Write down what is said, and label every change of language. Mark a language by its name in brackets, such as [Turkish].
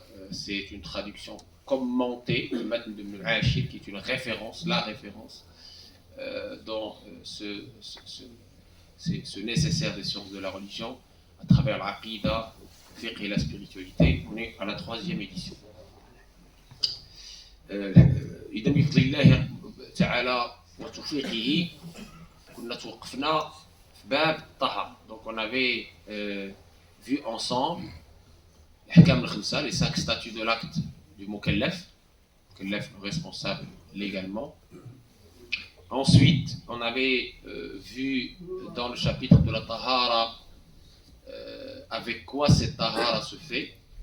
[French] C'est une traduction commentée du Matn de Ibn Ashir qui est une référence, la référence dans ce nécessaire des sciences de la religion à travers l'aqida, le fiqh et la spiritualité. On est à la 3e édition. [Arabic] إذا بفضل الله تعالى وتوفيقه كنا توقفنا في باب الطهارة. [French] Donc on avait vu ensemble [Arabic] الأحكام الخمسة, [French] les 5 statuts de l'acte du mukallaf, responsable légalement. Ensuite, on avait vu dans le chapitre de la tahara avec quoi cette tahara se fait.